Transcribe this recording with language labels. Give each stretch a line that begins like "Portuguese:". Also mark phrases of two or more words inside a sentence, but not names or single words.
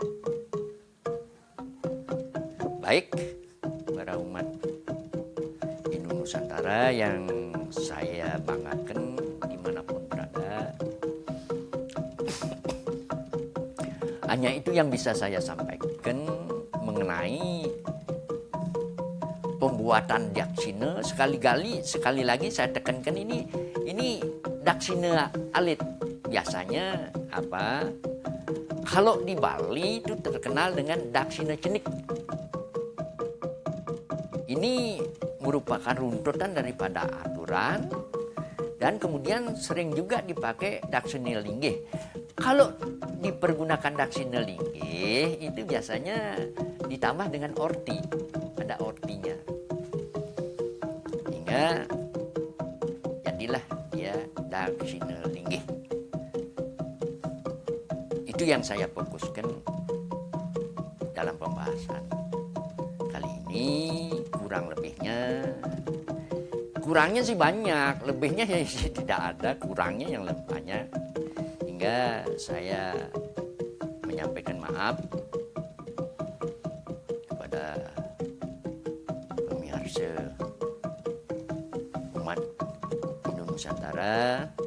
Indonesian: Baik para umat Hindu Nusantara yang saya banggakan dimanapun berada, hanya itu yang bisa saya sampaikan mengenai pembuatan daksina. Sekali lagi saya tekankan ini daksina alit. Biasanya apa? Kalau di Bali itu terkenal dengan daksina cenik. Ini merupakan runtutan daripada aturan dan kemudian sering juga dipakai daksina linggih. Kalau dipergunakan daksina linggih itu biasanya ditambah dengan orti, ada ortinya. Hingga jadilah dia daksina linggih. Itu yang saya fokuskan dalam pembahasan kali ini. Kurangnya sih banyak, lebihnya ya tidak ada, kurangnya yang lebih banyak. Hingga saya menyampaikan maaf kepada pemirsa umat Hindu Nusantara.